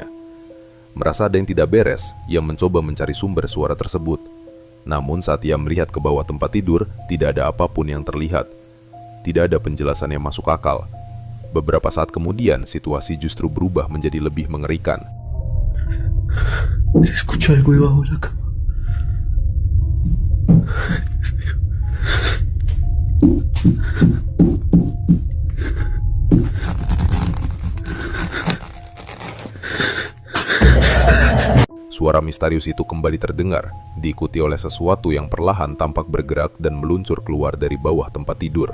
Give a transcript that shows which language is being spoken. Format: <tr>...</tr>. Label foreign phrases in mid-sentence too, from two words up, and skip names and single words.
<id>Merasa ada yang tidak beres, ia mencoba mencari sumber suara tersebut. Namun saat ia melihat ke bawah tempat tidur, tidak ada apapun yang terlihat. Tidak ada penjelasan yang masuk akal. Beberapa saat kemudian, situasi justru berubah menjadi lebih mengerikan.</id> <es>Se escucha algo debajo de la cama.</es> <id>Suara misterius itu kembali terdengar, diikuti oleh sesuatu yang perlahan tampak bergerak dan meluncur keluar dari bawah tempat tidur.</id>